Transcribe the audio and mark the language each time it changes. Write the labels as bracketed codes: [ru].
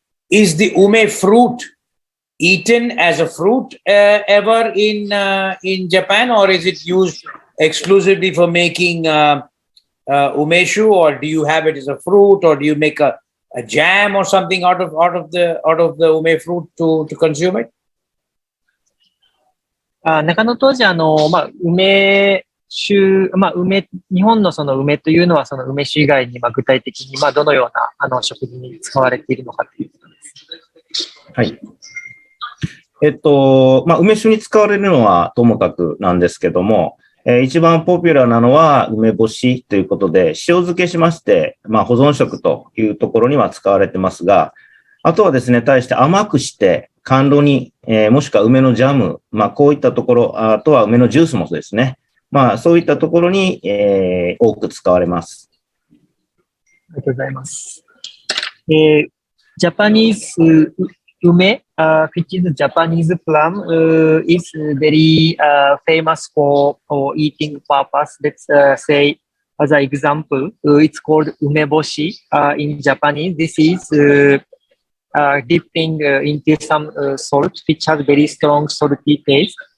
[en] Is the ume fruit eaten as a fruit ever in Japan, or is it used exclusively for making umeshu, or do you have it as a fruit, or do you make a jam or something out of the ume fruit to consume it? [ja] 中野当時、梅酒、日本のその梅というのは、その梅酒以外に、具体的に、どのような、食事に使われているのかということです。はい。梅酒に使われるのはともかくなんですけども、一番ポピュラーなのは梅干しということで、塩漬けしまして、保存食というところには使われてますが、あとはですね、対して甘くして甘露煮、もしくは梅のジャム、こういったところ、あとは梅のジュースもですね、そういったところに、多く使われます。ありがとうございます。 [en] Japanese ume, which is Japanese plum, is very famous for eating purpose. Let's say, as an example, it's called umeboshi in Japanese. This is dipping into some salt, which has very strong salty taste.